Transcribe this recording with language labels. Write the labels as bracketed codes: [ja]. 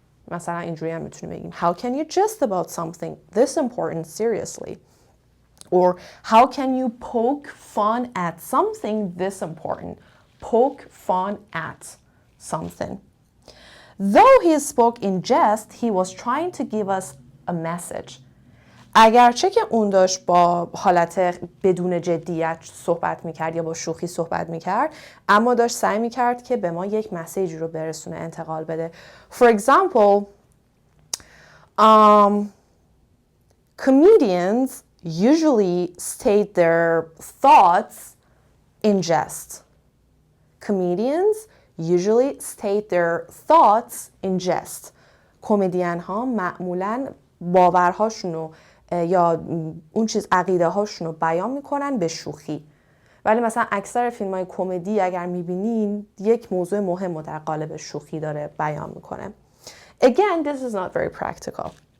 [fa] مثلا اینجوری هم میتونی بگیم [en] How can you jest about something this important seriously? Or how can you poke fun at something this important? Poke fun at something. Though he spoke in jest, he was trying to give us a message. [fa] اگرچه که اون داشت با حالت بدون جدیت صحبت میکرد یا با شوخی صحبت میکرد، اما داشت سعی میکرد که به ما یک مسیجی رو برسونه، انتقال بده. [en] For example, comedians usually state their thoughts in jest. Comedians usually state their thoughts in jest. [fa] کمدین ها معمولاً باورهاشونو یا اون چیز عقیده هاشونو بیان میکنن به شوخی. ولی مثلا اکثر فیلم های کمدی اگر میبینین یک موضوع مهم رو در قالب شوخی داره بیان میکنه. [en] Again, this is not very practical.